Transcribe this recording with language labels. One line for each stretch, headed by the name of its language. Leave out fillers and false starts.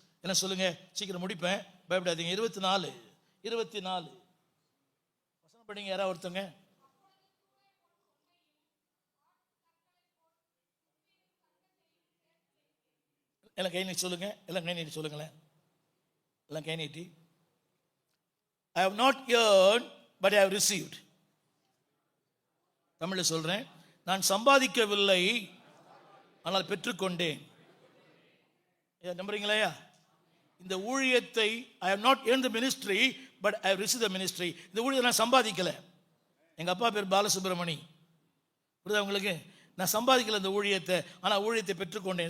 Tamil: என்ன சொல்லுங்க, சீக்கிரம் முடிப்பேன், பயப்படாதீங்க. 24 வசனம் படிங்க யாராவது ஒருத்தங்க. எல்லாம் கை நீட்டி சொல்லுங்க, எல்லாம் கை நீட்டி சொல்லுங்களேன், எல்லாம் கை நீட்டி.
English: I have not earned but I have received.
Tamil: தமிழில் சொல்றேன், நான் சம்பாதிக்கவில்லை ஆனால் பெற்றுக்கொண்டேன். நம்புறீங்களா? இந்த ஊழியத்தை
English: I have not earned the ministry but I have received the ministry.
Tamil: இந்த ஊழியத்தை நான் சம்பாதிக்கல. எங்க அப்பா பேர் பாலசுப்ரமணி, புரியுதா உங்களுக்கு? நான் சம்பாதிக்கல இந்த ஊழியத்தை, ஆனால் ஊழியத்தை பெற்றுக்கொண்டேன்.